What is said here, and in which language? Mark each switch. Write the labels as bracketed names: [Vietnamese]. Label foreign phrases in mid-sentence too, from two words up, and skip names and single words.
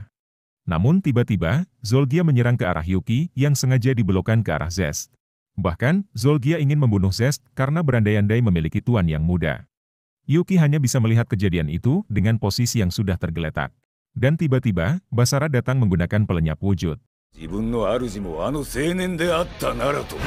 [Indonesian] Namun tiba-tiba, Zolgia menyerang ke arah Yuki yang sengaja dibelokkan ke arah Zest. Bahkan, Zolgia ingin membunuh Zest karena berandai-andai memiliki tuan yang muda. Yuki hanya bisa melihat kejadian itu dengan posisi yang sudah tergeletak. Dan tiba-tiba, Basara datang menggunakan pelenyap wujud. [Japanese] 自分の主もあの青年であったならと。